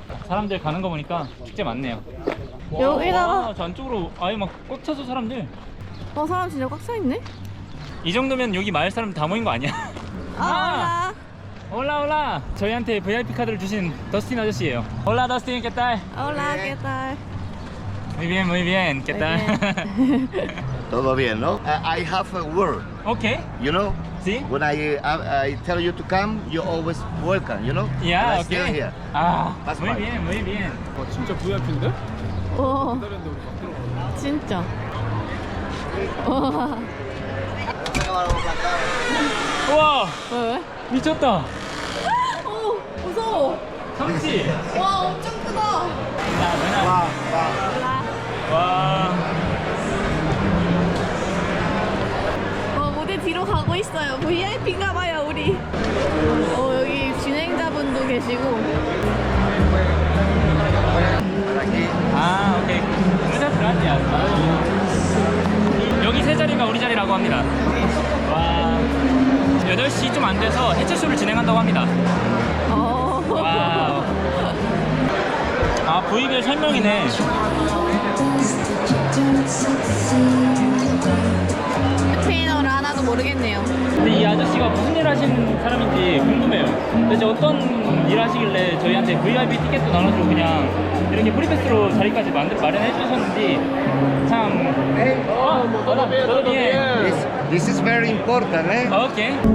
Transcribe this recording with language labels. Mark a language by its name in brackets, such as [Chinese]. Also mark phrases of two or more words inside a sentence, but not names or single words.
[Korean] 사람들 가는 거 보니까 축제 맞네요. 여기다가 저 안쪽으로 아예 막 꽉 차서 사람들. 사람 진짜 꽉 차있네? 이 정도면 여기 마을 사람 다 모인 거 아니야? 올라 저희한테 VIP 카드를 주신 더스틴 아저씨예요. 올라 더스틴, [Spanish] ¿qué tal? Hola, ¿qué tal? Muy bien, ¿qué tal? Todo bien, no? [English] I have a word, Okay, you know? [Spanish] ¿sí? [English] When I tell you to come, you always welcome, you know? Yeah, And I stay okay. here. That's [Spanish] muy [English] fine. [Spanish] bien, muy bien. [Korean] 진짜 VIP인데? 오, 기다렸는데 우리 막 들어가. 진짜. 와, 우와, 왜? 미쳤다. 오, 무서워. 참치. 와, 엄청 크다. 와. 무대 뒤로 가고 있어요. VIP인가 봐요, 우리. 여기 진행자분도 계시고. 오케이. [Spanish] Muchas gracias. [Korean] 여기 세 자리가 우리 자리라고 합니다. 와. 8시 좀 안 돼서 해체쇼를 진행한다고 합니다. 와우. V별 설명이네. 스페인어를 하나도 모르겠네요. 근데 이 아저씨가 무슨 일 하시는 사람인지 궁금해요. 도대체 어떤 일 하시길래 저희한테 VIP 티켓도 나눠주고 그냥 이렇게 프리패스로 자리까지 마련해 주셨는지 참. [Spanish] todo bien. [English] This is very important, eh? [Korean] 오케이.